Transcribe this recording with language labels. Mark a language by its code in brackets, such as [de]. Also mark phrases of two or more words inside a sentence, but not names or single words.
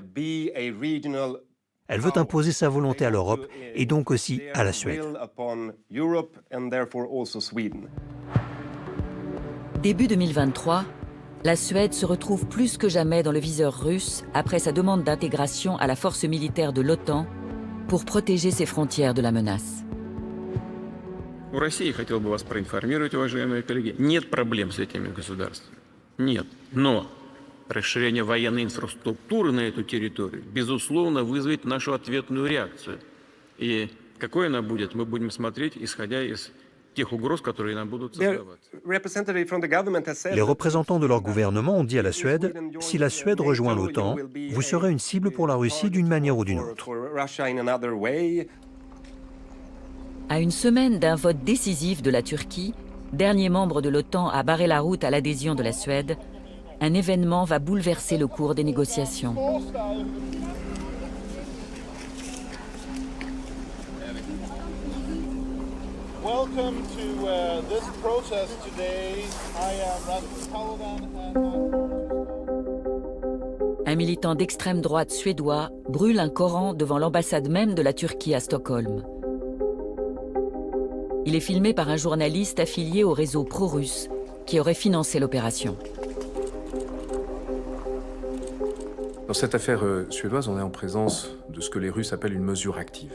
[fr] Elle veut imposer sa volonté à l'Europe et donc aussi à la Suède. Début 2023, la Suède se retrouve plus que jamais dans le viseur russe après sa demande d'intégration à la force militaire de l'OTAN pour protéger ses frontières de la menace. [ru] У России, хотел бы вас проинформировать, уважаемые коллеги, нет проблем с этими государствами. Нет. Но расширение военной инфраструктуры на эту территорию, безусловно, вызовет нашу ответную реакцию. И какой она будет, мы будем смотреть, исходя из тех угроз, которые нам будут создавать. [fr] Les représentants de leur gouvernement ont dit à la Suède, si la Suède rejoint l'OTAN, vous serez une cible pour la Russie d'une manière ou d'une autre. À une semaine d'un vote décisif de la Turquie, dernier membre de l'OTAN à barrer la route à l'adhésion de la Suède, un événement va bouleverser le cours des négociations. [en] Welcome to this process today. I am Rasmus Paludan. [fr] Un militant d'extrême droite suédois brûle un Coran devant l'ambassade même de la Turquie à Stockholm. Il est filmé par un journaliste affilié au réseau pro-russe qui aurait financé l'opération. Dans cette affaire suédoise, on est en présence de ce que les Russes appellent une mesure active.